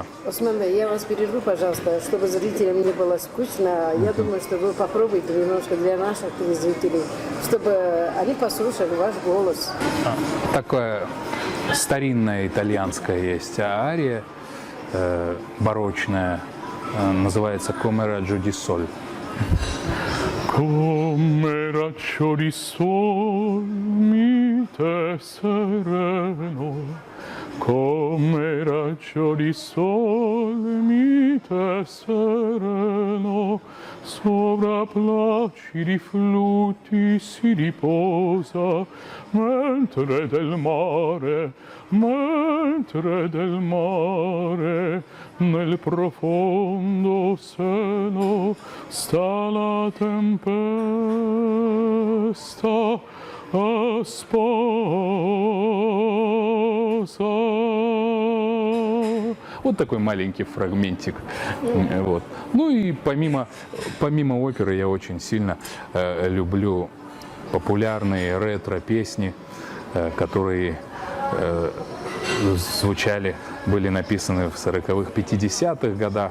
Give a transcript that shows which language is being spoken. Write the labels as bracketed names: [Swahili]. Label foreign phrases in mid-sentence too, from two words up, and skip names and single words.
[Russian] Осман, я вас перерву, пожалуйста, чтобы зрителям не было скучно. Я думаю, что вы попробуйте немножко для наших зрителей, чтобы они послушали ваш голос. Такая старинная итальянская есть ария, барочная, называется [Italian] «Come raggio di sol». Come raggio di sol mite sereno, come raggio di sol mite sereno, sopra placidi flutti si riposa, mentre del mare nel profondo seno sta la tempesta a sposa. [Russian] Вот такой маленький фрагментик. Вот. Ну и помимо оперы я очень сильно люблю популярные ретро-песни, которые звучали, были написаны в 40-х, 50-х годах.